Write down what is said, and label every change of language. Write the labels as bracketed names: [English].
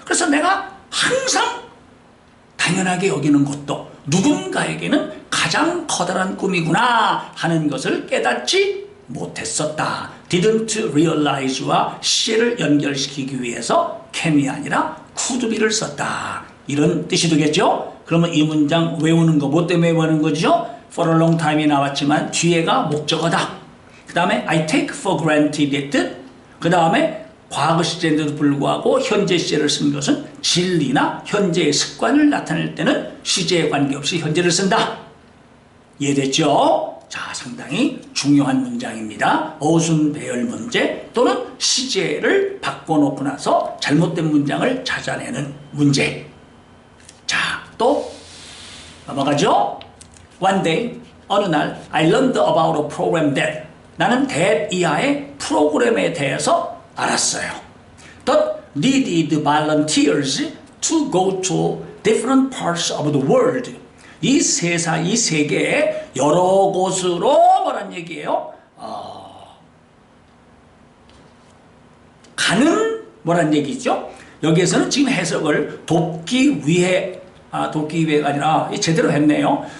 [Korean] 그래서 내가 항상 당연하게 여기는 것도 누군가에게는 가장 커다란 꿈이구나 하는 것을 깨닫지 못했었다. didn't realize와 시제를 연결시키기 위해서 can이 아니라 could be를 썼다. 이런 뜻이 되겠죠? 그러면 이 문장 외우는 거 뭐 때문에 외우는 거죠? for a long time이 나왔지만 뒤에가 목적어다. 그 다음에 I take for granted 뜻. 그 다음에 과거 시제인데도 불구하고 현재 시제를 쓴 것은 진리나 현재의 습관을 나타낼 때는 시제에 관계없이 현재를 쓴다. 이해됐죠? 자, 상당히 중요한 문장입니다. 어순 배열 문제 또는 시제를 바꿔놓고 나서 잘못된 문장을 찾아내는 문제. 자, 또 넘어가죠? [English] One day, [Korean] 어느 날 [English] I learned about a program that [Korean] 나는 that 이하의 프로그램에 대해서 알았어요. [English] That needed volunteers to go to different parts of the world. [Korean] 이 세계의 여러 곳으로 뭐란 얘기예요? 가는 뭐란 얘기죠? 여기에서는 지금 해석을 돕기 위해가 아니라 제대로 했네요.